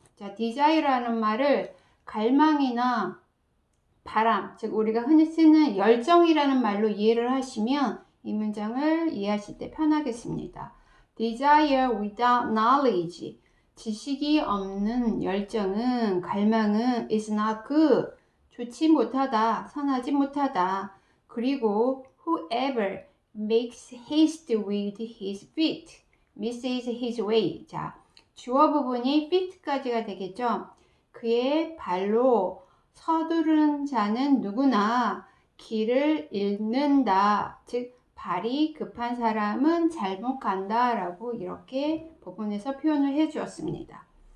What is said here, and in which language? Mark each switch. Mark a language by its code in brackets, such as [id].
[ko] 자, desire라는 말을 갈망이나 바람, 즉 우리가 흔히 쓰는 열정이라는 말로 이해를 하시면 이 문장을 이해하실 때 편하겠습니다. [en] Desire without knowledge, [ko] 지식이 없는 열정은, 갈망은 [en] is not good, [ko] 좋지 못하다, 선하지 못하다. 그리고 [en] whoever makes haste with his feet misses his way. [ko] 자, 주어 부분이 feet까지가 되겠죠. 그의 발로 서두른 자는 누구나 길을 잃는다. 즉 발이 급한 사람은 잘못 간다 라고 이렇게 부분에서 표현을 해 주었습니다.